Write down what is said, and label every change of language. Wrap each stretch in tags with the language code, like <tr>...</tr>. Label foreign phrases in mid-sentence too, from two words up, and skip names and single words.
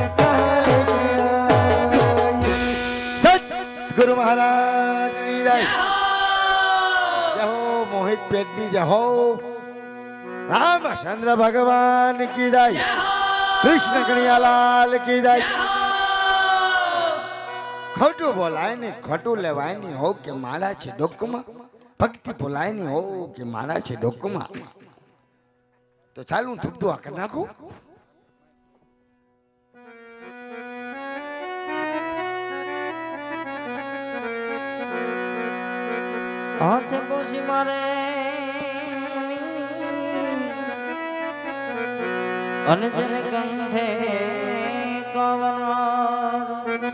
<hi>आई सतगुरु महाराज की जय जय हो मोहित पेटनी जय हो रामचंद्र भगवान की जय कृष्ण कन्हैयालाल की जय</hi> <gu>ખોટું બોલાય ને ખોટું લેવાય નહીં હો કે મારા છે ડોકમાં ભક્તિ બોલાય નહીં હો કે મારા છે ડોકમાં તો ચાલ હું ધૂપ દુઆ કરી નાખું હાથ પોસી મારે અને જેને કંઠે કવન</gu>